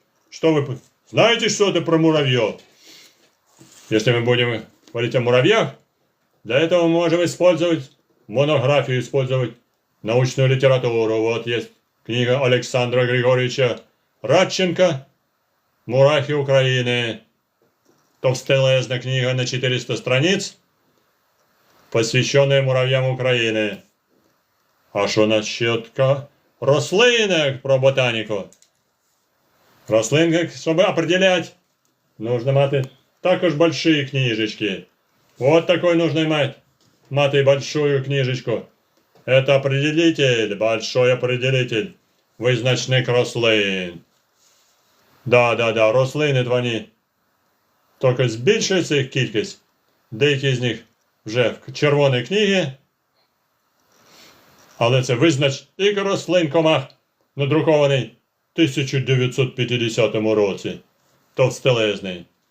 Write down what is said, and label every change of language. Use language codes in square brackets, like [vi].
[ru] Что вы знаете что-то про муравьев? Если мы будем говорить о муравьях, для этого мы можем использовать монографию, использовать научную литературу. Вот есть книга Александра Григорьевича Радченко «Мурахи Украины». Товстелезная книга на 400 страниц, посвященная муравьям Украины. [uk] А що насчет рослинок про ботаніку? Рослинок, щоб определять, нужно мати також большие книжечки. [ru] Вот такой нужно мати большую книжечку. Это определитель, большой определитель [uk] визначник рослин. Да, рослини вони тільки збільшується їх кількість. Деякі з них вже в червоній книгі. Але це визначник рослин комах, надрукований в 1950 році. Товстелезний.